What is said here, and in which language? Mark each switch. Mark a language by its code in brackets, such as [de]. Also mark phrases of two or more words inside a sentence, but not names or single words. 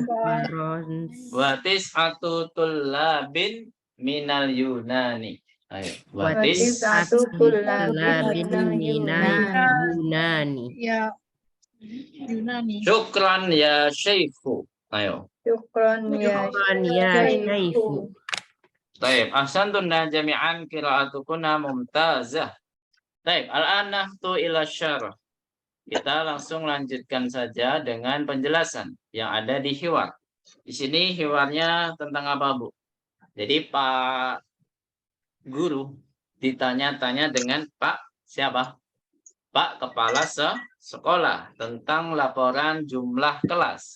[ar] وتسعة طلاب من اليونان. Ayo. و وتسعة طلاب من Yunani. شكرا يا شيخ. Ayo. شكرا يا شيخ. [id] Baik, [ar] أحسنتن جميعا قراءتكن ممتازة. [id] Baik, [ar] الآن ننتقل إلى الشرح. [id] Kita langsung lanjutkan saja dengan penjelasan yang ada di hiwar. Di sini hiwarnya tentang apa, Bu? Jadi Pak Guru ditanya-tanya dengan Pak siapa? Pak Kepala Sekolah tentang laporan jumlah kelas.